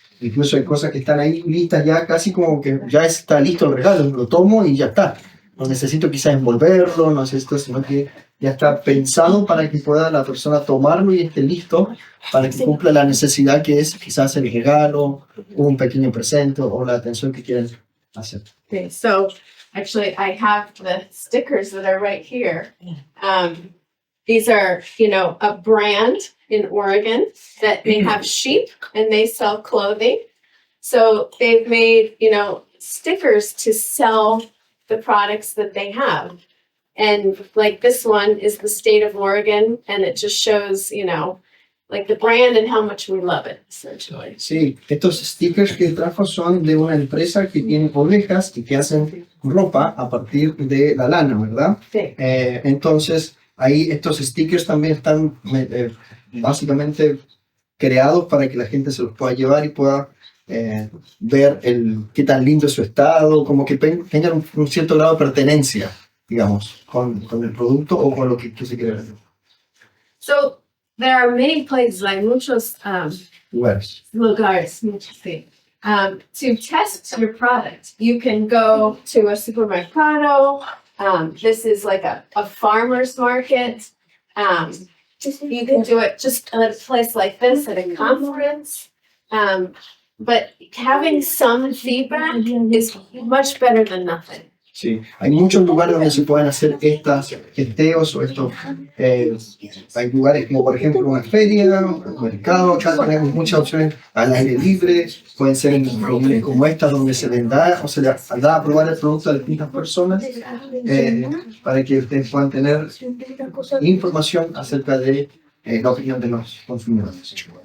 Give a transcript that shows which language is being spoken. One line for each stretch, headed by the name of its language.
Spanish: Incluso hay cosas que están ahí listas ya, casi como que ya está listo el regalo, lo tomo y ya está. no necesito quizás envolverlo, no necesito, sino que ya está pensado para que pueda la persona tomarlo y esté listo para que cumpla la necesidad que es quizás el regalo, un pequeño presente o la atención que quieren hacer.
English: Okay, so actually I have the stickers that are right here. These are, a brand in Oregon that they have sheep and they sell clothing. So they've made, stickers to sell the products that they have. And like this one is the state of Oregon, and it just shows, like the brand and how much we love it, essentially.
Spanish: Sí, estos stickers que trajo son de una empresa que tiene ovejas y que hacen ropa a partir de la lana, ¿verdad? Sí. Entonces, ahí estos stickers también están básicamente creados para que la gente se los pueda llevar y pueda ver qué tan lindo es su estado, como que tengan un cierto grado de pertenencia, digamos, con el producto o con lo que se quiere vender.
English: So there are many places,
Spanish: hay muchos Lugares. lugares, sí.
English: To test your product, you can go to a supermercado. This is like a farmer's market. You can do it just at a place like this, at a conference. But having some feedback is much better than nothing.
Spanish: Sí, hay muchos lugares donde se pueden hacer estos testeos o estos. Hay lugares como, por ejemplo, una feria, un mercado. Acá tenemos muchas opciones al aire libre. Pueden ser en reuniones como estas donde se les da o se les da a probar el producto a distintas personas para que ustedes puedan tener información acerca de la opinión de los consumidores.